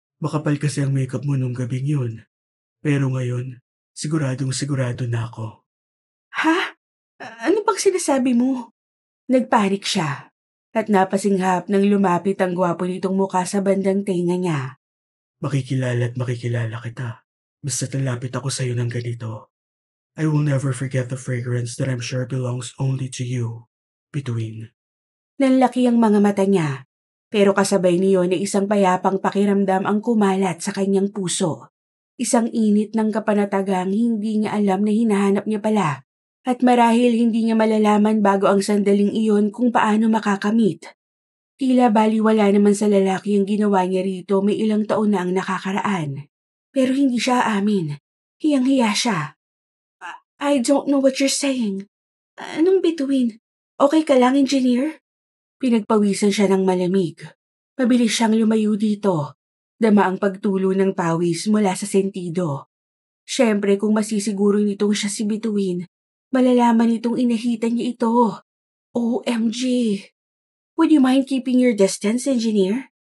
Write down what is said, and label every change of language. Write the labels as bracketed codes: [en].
[tl] Makapal kasi ang makeup mo nung gabing yun. Pero ngayon, sigurado na ako. Ha? Ano bang sinasabi mo? Nagpanik siya at napasinghap nang lumapit ang gwapo nitong mukha sa bandang tenga niya. Makikilala at makikilala kita. Basta talapit ako sa'yo ng ganito. [en] I will never forget the fragrance that I'm sure belongs only to you. [tl] Between. Nanlaki ang mga mata niya, pero kasabay niyon ay isang payapang pakiramdam ang kumalat sa kanyang puso. Isang init ng kapanatagang hindi niya alam na hinahanap niya pala. At marahil hindi niya malalaman bago ang sandaling iyon kung paano makakamit. Tila baliwala naman sa lalaki ang ginawa niya rito, may ilang taon na ang nakakaraan. Pero hindi siya aamin. Hiyang-hiya siya. [en] I don't know what you're saying. [tl] Anong bituin? Okay ka lang, engineer? Pinagpawisan siya ng malamig. Mabilis siyang lumayo dito. Dama ang pagtulo ng pawis mula sa sentido. Siyempre kung masisiguro nitong siya si bituin, Malalaman nitong inahitan niya ito. OMG. [en] Would you mind keeping your distance, engineer?